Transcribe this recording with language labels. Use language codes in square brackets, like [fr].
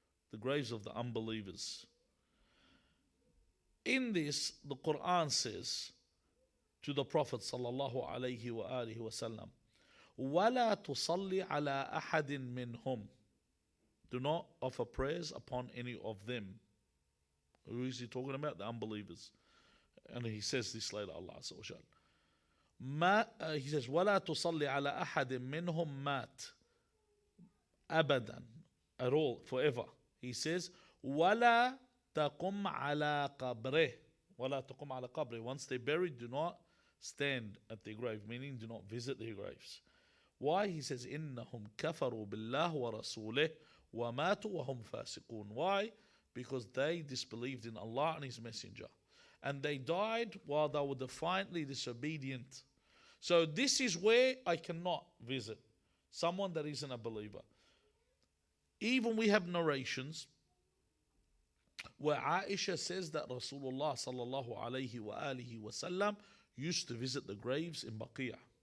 [en] The graves of the unbelievers. In this, the Quran says to the Prophet sallallahu alaihi wasallam, [ar] وَلَا تُصَلِّ عَلَىٰ أَحَدٍ مِّنْهُمْ. [en] Do not offer prayers upon any of them. Who is he talking about? The unbelievers. And he says this later, Allah Azza wa Jal. He says, [ar] وَلَا تُصَلِّ عَلَىٰ أَحَدٍ مِّنْهُمْ مَاتٍ. [en] أبدا, at all, forever. He says, [ar] وَلَا تَقُمْ عَلَىٰ قَبْرِهِ. وَلَا تَقُمْ عَلَىٰ قَبْرِهِ. [en] Once they're buried, do not stand at their grave, meaning do not visit their graves. Why? He says, [ar] إِنَّهُمْ كَفَرُوا بِاللَّهِ وَرَسُولِهِ وَمَاتُوا وَهُمْ فَاسِقُونَ. [en] Why? Because they disbelieved in Allah and His Messenger. And they died while they were defiantly disobedient. So this is where I cannot visit someone that isn't a believer. Even we have narrations where Aisha says that Rasulullah sallallahu alayhi wa alihi wasallam used to visit the graves in Baqiyah.